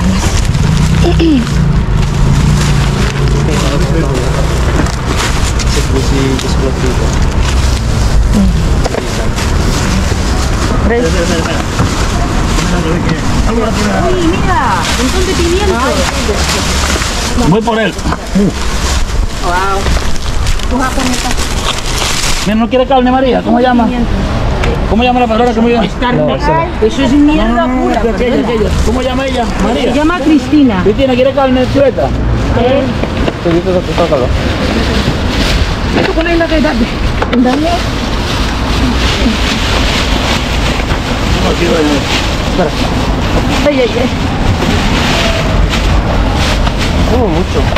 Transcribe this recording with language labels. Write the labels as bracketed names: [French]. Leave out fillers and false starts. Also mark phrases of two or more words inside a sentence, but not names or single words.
[Spanish] Se puso explosivo. Tres. Uy, mira, un montón de pimiento. Voy por él. [Filipino] Wow. Kuha ko nito. [Spanish] Mira, ¿no quiere carne, María? ¿Cómo llama? ¿Cómo llama la palabra que me llama? Eso es mierda pura. Aquella. ¿Cómo llama ella? Se María. llama Cristina. Cristina, ¿quiere carne chuleta? [Filipino] Ito ko na ilagay dati. Ang dami. Ay. [Spanish] Mucho.